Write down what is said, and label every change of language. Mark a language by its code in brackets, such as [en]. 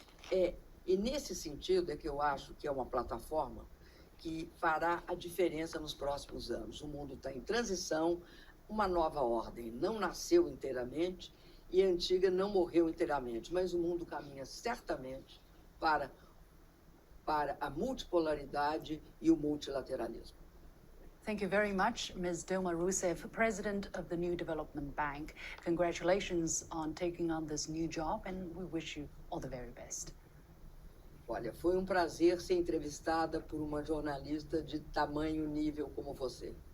[pt] E nesse sentido é que eu acho que é uma plataforma que fará a diferença nos próximos anos. O mundo está em transição, uma nova ordem não nasceu inteiramente e a antiga não morreu inteiramente, mas o mundo caminha certamente para a multipolaridade e o multilateralismo. [en] Thank you very much, Ms. Dilma Rousseff, President of the New Development Bank. Congratulations on taking on this new job, and we wish you all the very best. [pt] Olha, foi um prazer ser entrevistada por uma jornalista de tamanho nível como você.